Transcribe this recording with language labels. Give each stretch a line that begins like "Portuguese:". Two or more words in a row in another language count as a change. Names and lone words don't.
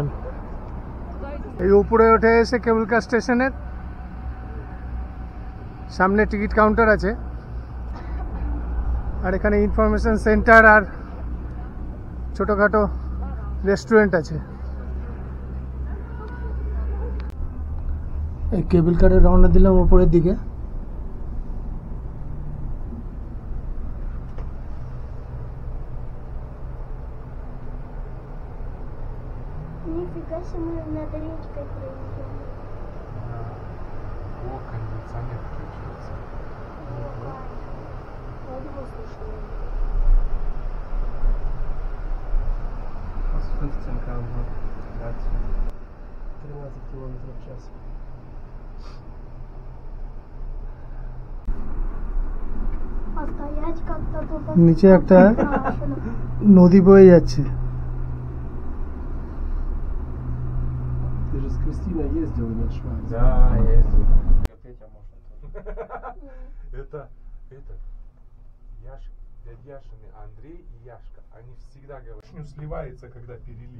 Bangla: এই উপরে উঠে এসে
English: cable car station
Bangla: সামনে
English: ticket counter
Bangla: আছে, আর এখানে
English: information center
Bangla: আর ছোটোখাটো রেস্টুরেন্ট আছে। এই
English: cable car
Bangla: রওনা দিলাম উপরের দিকে।
Russian: Нифига себе, мы над речкой проезжаем. О, кондиционер включился.
German: Aus 15 km/h.
Russian: 13 км в час. А стоять как-то тут...
Bangla: নিচে একটা নদী বয়ে যাচ্ছে।
Russian: Ты же с Кристиной ездил на Швайц. Да, ездил. Петя может. Это Яшка, дядя Яшин, Андрей и Яшка. Они всегда говорят, что сливается, когда перелив.